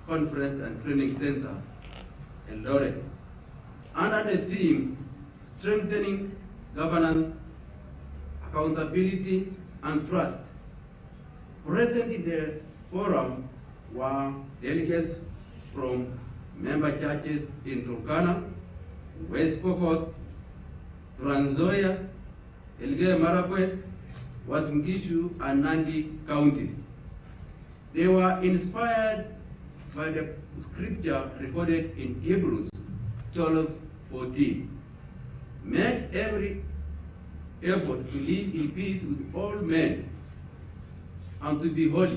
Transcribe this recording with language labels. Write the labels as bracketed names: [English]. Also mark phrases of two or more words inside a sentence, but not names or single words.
[English] Conference and Training Center, Eldoret, under the theme Strengthening Governance, Accountability, and Trust. Present in the forum were delegates from member churches in Turkana, West Pokot, Trans Nzoia, Elgeyo Marakwet, Uasin Gishu, and Nandi counties. They were inspired by the scripture recorded in Hebrews 12:14. Make every effort to live in peace with all men and to be holy.